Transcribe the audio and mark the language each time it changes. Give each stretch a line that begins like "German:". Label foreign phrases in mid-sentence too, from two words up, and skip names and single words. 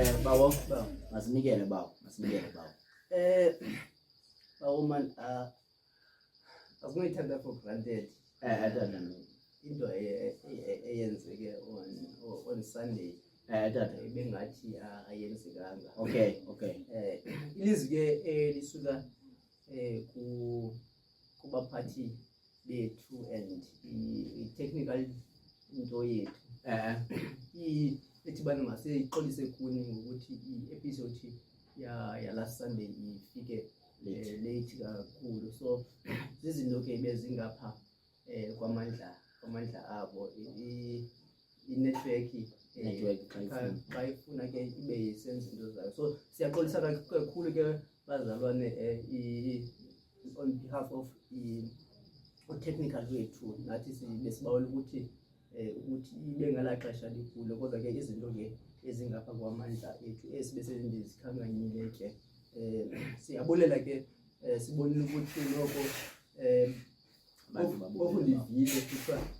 Xhosa: bawo Bawo. masinikele bawo Bawo man, akunayithatha
English: for granted
Xhosa: tata into eyenzeke
English: on Sunday
Xhosa: tata bengathi ayenzekanga. okay Ilizwi ke lisuka kubaphathi bethu and i-technical into yethu ethi bana masiyiqolise kuni ngokuthi i-episode ya
English: last Sunday
Xhosa: ifike late kakhulu, so zizinto ke bezingapha kwamandla abo i-network xa ifuna ke ibe isenza into zayo. So siyaxolisa kakhulu ke bazalwane
English: on behalf of technical
Xhosa: wethu, nathi besibawela ukuthi ibe ngala xesha likhulu, kodwa ke izinto ke ezingapha kwamandla ethu esibesendizikhankanyile ke siyabulela ke sibonile ukuthi noko bokundivile kuthiwa